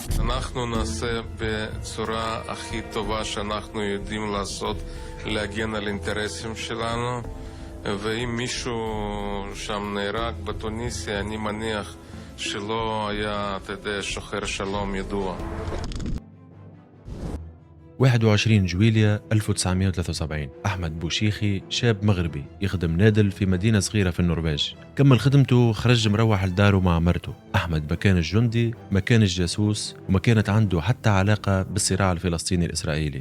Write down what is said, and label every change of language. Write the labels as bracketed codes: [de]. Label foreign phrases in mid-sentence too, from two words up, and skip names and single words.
[he] אנחנו נעשה בצורה הכי טובה שאנחנו יודעים לעשות, להגן על אינטרסים שלנו, ואם מישהו שם נהרג בתוניסיה, אני מניח שלא היה, שוחר שלום ידוע. [ar] 21 جويلية 1973 أحمد بوشيخي شاب مغربي يخدم نادل في مدينة صغيرة في النرويج. كمل خدمته، خرج مروح لداره مع مرته. أحمد ما كانش جندي، ما كانش جاسوس، وما كانت عنده حتى علاقة بالصراع الفلسطيني الإسرائيلي.